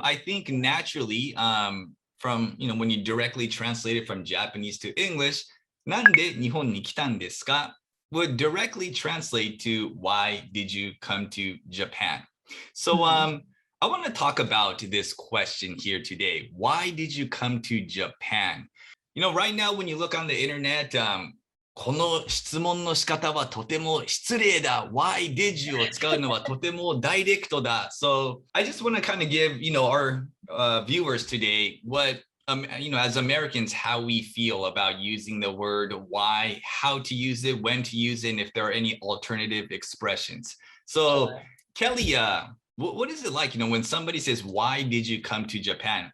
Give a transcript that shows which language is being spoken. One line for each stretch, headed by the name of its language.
English: I think naturally from, when you directly translate it from Japanese to English,
Japanese: なんで日本に来たんですか
English: would directly translate to why did you come to Japan? So Hmm. I want to talk about this question here today. Why did you come to Japan? Right now, when you look on the internet,
Japanese: この質問の仕方はとても失礼だ.
English: Why did you
Japanese: を使うのはとてもダイレクトだ.
English: So I just want to kind of give, our viewers today what, as Americans, how we feel about using the word why, how to use it, when to use it, and if there are any alternative expressions. So Sure. Kelly, what is it like, when somebody says, why did you come to Japan?